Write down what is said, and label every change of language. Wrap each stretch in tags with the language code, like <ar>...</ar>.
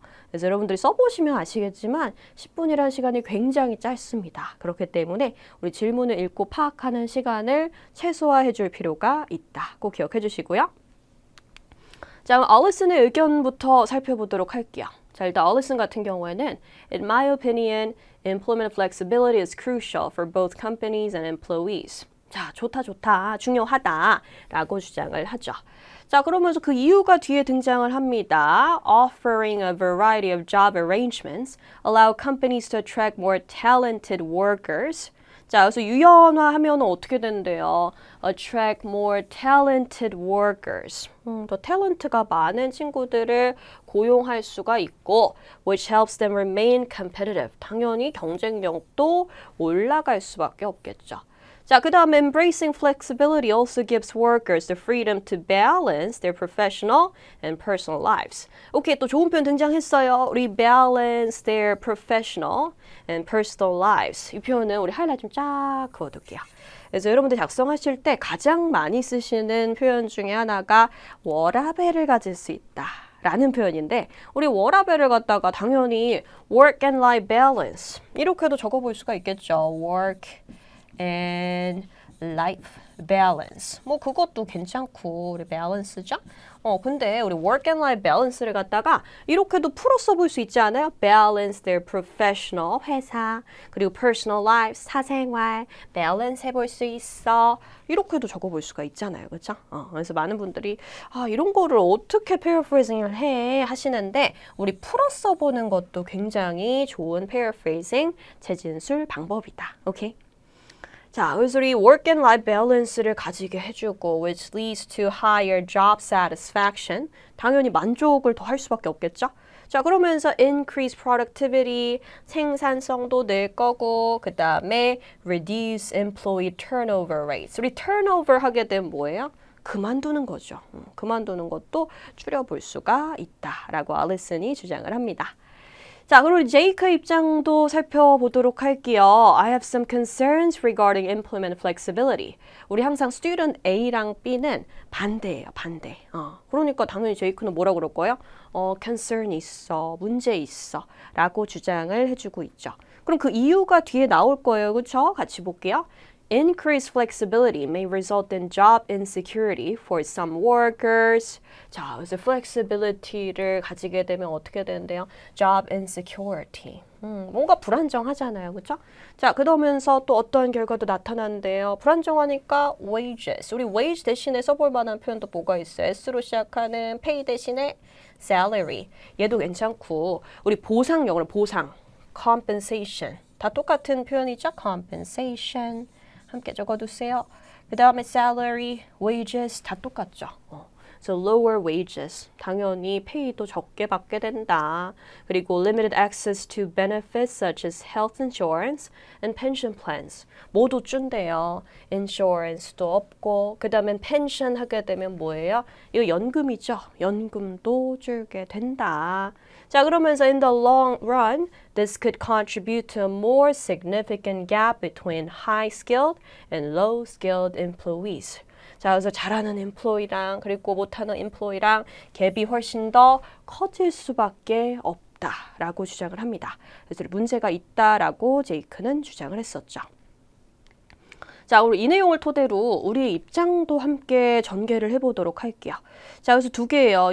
<ko>그래서 여러분들이 써보시면 아시겠지만 10분이라는 시간이 굉장히 짧습니다. 그렇기 때문에 우리 질문을 읽고 파악하는 시간을 최소화해 줄 필요가 있다. 꼭 기억해 주시고요. 자, 그럼 얼리슨의 의견부터 살펴보도록 할게요. 자, 일단 얼리슨 같은 경우에는</ko> <en>In my opinion, employment flexibility is crucial for both companies and employees.</en> <ko>자, 좋다, 중요하다 라고 주장을 하죠. 자, 그러면서 그 이유가 뒤에 등장을 합니다.</ko> <en>Offering a variety of job arrangements allow companies to attract more talented workers.</en> <ko>자, 그래서 유연화하면 어떻게 된대요?</ko> <en>Attract more talented workers.</en> <ko>더 탤런트가 많은 친구들을 고용할 수가 있고</ko> <en>which helps them remain competitive.</en> <ko>당연히 경쟁력도 올라갈 수밖에 없겠죠. 자, 그 다음에</ko> <en>embracing flexibility also gives workers the freedom to balance their professional and personal lives.</en> <ko>오케이, 또 좋은 표현 등장했어요. 우리</ko> <en>balance their professional and personal lives.</en> <ko>이 표현은 우리 하이라이트 좀 쫙 그어둘게요. 그래서 여러분들 작성하실 때 가장 많이 쓰시는 표현 중에 하나가 워라밸을 가질 수 있다. 라는 표현인데 우리 워라밸을 갖다가 당연히</ko> <en>work and life balance</en> <ko>이렇게도 적어볼 수가 있겠죠.</ko> <en>work and life balance.</en> <ko>뭐 그것도 괜찮고 우리 balance죠. 근데 우리</ko> <en>work and life balance</en> <ko>를 갖다가 이렇게도 풀어 써볼 수 있지 않아요?</ko> <en>balance their professional</en> <ko>회사 그리고 personal life 사생활 balance 해볼 수 있어. 이렇게도 적어볼 수가 있잖아요, 그렇죠? 그래서 많은 분들이 이런 거를 어떻게 paraphrasing을 해 하시는데 우리 풀어 써보는 것도 굉장히 좋은 paraphrasing 재진술 방법이다. 오케이? 자, 그래서 우리</ko> <en>work and life balance를 가지게 해주고 which leads to higher job satisfaction.</en> <ko>당연히 만족을 더 할 수밖에 없겠죠? 자, 그러면서</ko> <en>increase productivity,</en> <ko>생산성도 늘 거고 그 다음에</ko> <en>reduce employee turnover rates.</en> <ko>우리 turnover 하게 되면 뭐예요? 그만두는 거죠. 그만두는 것도 줄여볼 수가 있다라고 알리슨이 주장을 합니다. 자, 그리고 제이크 입장도 살펴보도록 할게요.</ko> <en>I have some concerns regarding employment flexibility.</en> <ko>우리 항상 student A랑 B는 반대예요, 반대. 그러니까 당연히 제이크는 뭐라 그럴 거예요? concern 있어, 문제 있어 라고 주장을 해주고 있죠. 그럼 그 이유가 뒤에 나올 거예요, 그렇죠? 같이 볼게요.</ko> <en>Increased flexibility may result in job insecurity for some workers.</en> <ko>자, 그래서 flexibility를 가지게 되면 어떻게 되는데요?</ko> <en>Job insecurity.</en> <ko>뭔가 불안정하잖아요, 그렇죠? 자, 그러면서 또 어떤 결과도 나타나는데요. 불안정하니까 wages. 우리 wage 대신에 써볼 만한 표현도 뭐가 있어요? S로 시작하는 pay 대신에 salary. 얘도 괜찮고 우리 보상 영어로 보상, compensation. 다 똑같은 표현이죠? compensation. 함께 적어두세요. 그 다음에 salary, wages 다 똑같죠.</ko> <en>So lower wages,</en> <ko>당연히 pay도 적게 받게 된다.</ko> <en>그리고 limited access to benefits such as health insurance and pension plans.</en> <ko>모두 준대요. insurance도 없고 그 다음에 pension 하게 되면 뭐예요? 이거 연금이죠. 연금도 줄게 된다. 자, 그러면서</ko> <en>in the long run, this could contribute to a more significant gap between high-skilled and low-skilled employees.</en> <ko>자, 그래서 잘하는 employee랑 그리고 못하는 employee랑 갭이 훨씬 더 커질 수밖에 없다라고 주장을 합니다. 그래서 문제가 있다라고 제이크는 주장을 했었죠. 자, 우리 이 내용을 토대로 우리의 입장도 함께 전개를 해보도록 할게요. 자, 그래서 두 개예요.</ko>